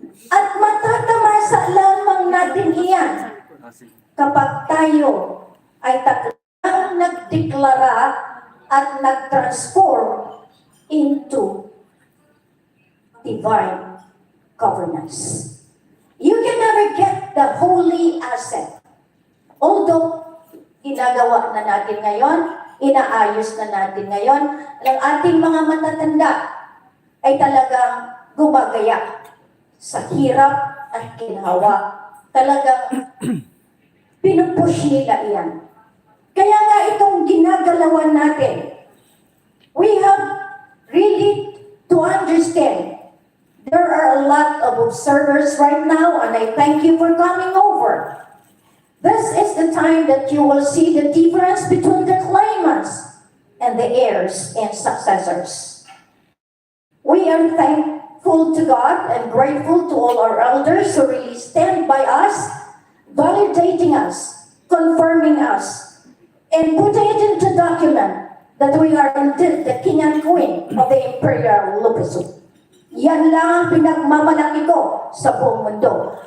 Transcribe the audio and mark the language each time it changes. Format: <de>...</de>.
<tl>At matatamasa lamang natin iyan kapag tayo ay takdang nagdeklara at nag-transform</tl> <en>into divine governance. You can never get the holy asset.</en> <tl>Although, ginagawa na natin ngayon, inaayos na natin ngayon, ang ating mga matatanda ay talagang gumagaya sa hirap at ginhawa. Talagang pinupush nila iyan. Kaya nga itong ginagalawan natin,</tl> <en>we have really to understand there are a lot of observers right now, and I thank you for coming over. This is the time that you will see the difference between the claimants and the heirs and successors. We are thankful to God and grateful to all our elders who really stand by us, validating us, confirming us, and putting it into document that we are indeed the king and queen of the Imperial Lupasug.</en> <tl>Yan lang ang pinagmamalaki ko sa buong mundo.</tl>